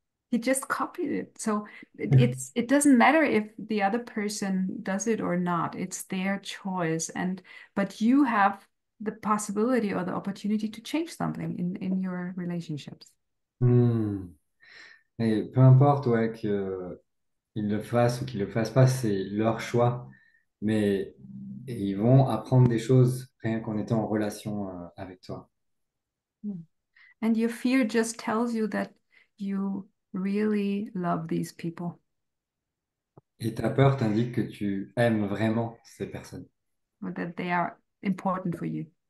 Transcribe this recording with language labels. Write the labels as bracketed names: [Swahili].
[English] He just copied it. So it doesn't matter if the other person does it or not. It's their choice. But you have the possibility or the opportunity to change something in your relationships. Hmm. [French] Et peu importe ouais, qu'ils le fassent ou qu'ils le fassent pas, c'est leur choix. Mais ils vont apprendre des choses rien qu'en étant en relation avec toi. [English] And your fear just tells you that you really love these people. [French] Et ta peur t'indique que tu aimes vraiment ces personnes, [English] Or that they are important for you.